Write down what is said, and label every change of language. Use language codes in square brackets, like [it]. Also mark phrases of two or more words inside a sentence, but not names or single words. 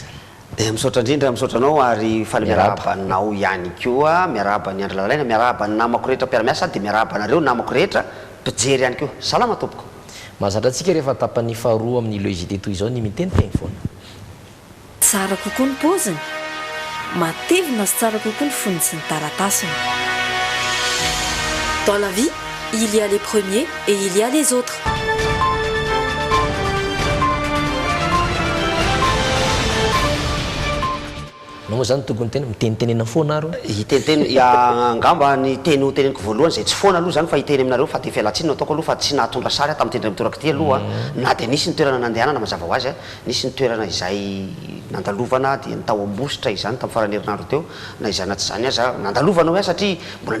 [mg] Misaotra indrindra misaotranao ary faly miarabanao ihany koa miaraba ny Andry Lalaina miaraba ny namako rehetra mpiara-miasa dia miaraba nareo namako rehetra mpijery ihany koa. Salama tompoko. Mahazatra antsika rehefa tapany faharoa amin'ny logité toy izao ny miteniteny foana. Tsara kokoa ny paoziny, matevina sy tsara kokoa ny foniny sy ny taratasiny. [fr] Dans la vie, il y a les premiers et il y a les autres. [mg] Nao zany tokony tena mitenitenena foana aro. Iteniteny angamba ny teny ho teneniko voalohany zay tsy foana aloha zany fa hiteny aminareo fa dia fialatsiny ataoko aloha fa tsy nahatondra sary tamin'ny tendra mitoraka ty aloha na dia nisy ny toerana nandehanana mazava ho azy nisy ny toerana izay nandalovana dia nitao ambositra izany tamin'ny farany herinandro teo na izany tsy zany aza nandalovana hoe satria mbola